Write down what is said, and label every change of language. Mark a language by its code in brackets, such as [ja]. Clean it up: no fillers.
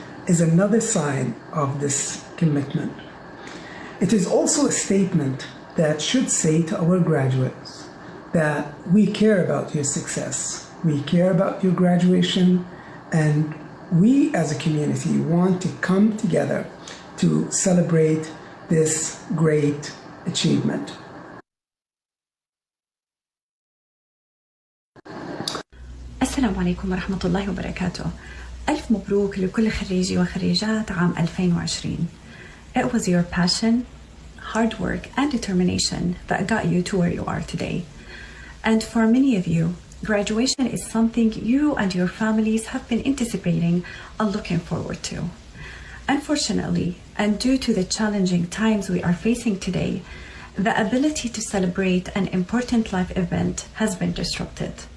[en] is another sign of this commitment. It is also a statement that should say to our graduates that we care about your success, we care about your graduation, and we as a community want to come together to celebrate this great achievement. [ar] السلام عليكم ورحمة الله وبركاته. ألف مبروك لكل خريجي وخريجات عام 2020. [en] It was your passion, hard work and determination that got you to where you are today. And for many of you, graduation is something you and your families have been anticipating and looking forward to. Unfortunately, and due to the challenging times we are facing today, the ability to celebrate an important life event has been disrupted.